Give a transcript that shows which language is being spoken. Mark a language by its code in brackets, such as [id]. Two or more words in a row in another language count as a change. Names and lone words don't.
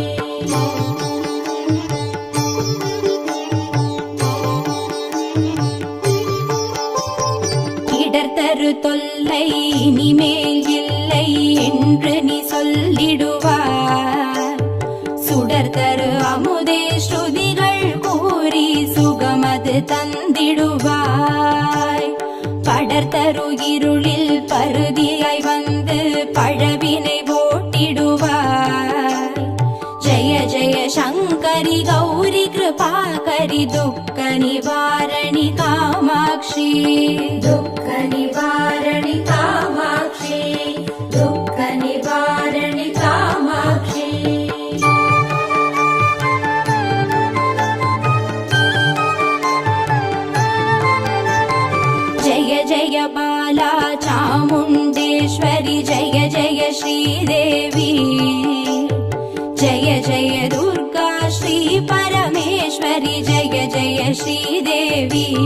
[ta] இடர்தரு தொல்லை இனிமேல் இல்லை என்று நீ சொல்லிடுவார் சுடர் தரு அமுதே ஸ்ருதிகள் கூறி சுகமது தந்திடுவாய் படர் தரு இருளில் பருதியாய் வந்து பழவினை ஓட்டிடுவாய். ஜெய ஜெய சங்கரி கௌரி கிருபாகரி துக்க நிவாரணி காமாட்சி. துக்க நிவாரணி காமாட்சி, துக்க நிவாரணி காமாட்சி. [sa] जय जय बाला चामुण्डेश्वरि जय जय श्रीदेवी. जय जय दुर्गा श्री परमेश्वरि जय जय श्रीदेवी.